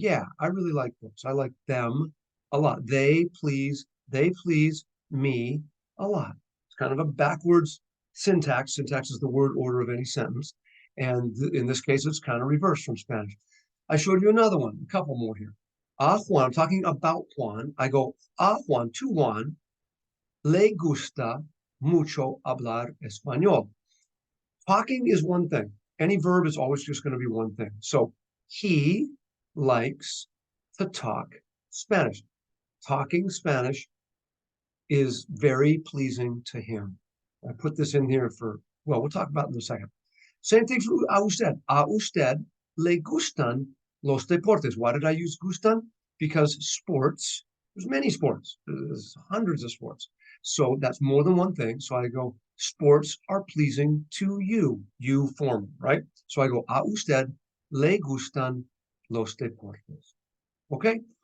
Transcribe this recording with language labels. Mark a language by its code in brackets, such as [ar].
[en] Yeah, I really like books. I like them a lot. They please me a lot. It's kind of a backwards syntax. Syntax is the word order of any sentence. And in this case, it's kind of reversed from Spanish. I showed you another one, a couple more here. [es] A Juan, [en] I'm talking about Juan. I go, [es] a Juan, [en] to Juan, [es] le gusta mucho hablar español. [en] Talking is one thing. Any verb is always just going to be one thing. So he likes to talk Spanish. Talking Spanish is very pleasing to him. I put this in here for, well, we'll talk about it in a second. Same thing for [es] a usted. A usted le gustan los deportes. [en] Why did I use gustan? Because sports, there's many sports. There's hundreds of sports. So that's more than one thing. So I go, sports are pleasing to you, you form, right? So I go, [es] a usted le gustan los deportes. [en] Okay?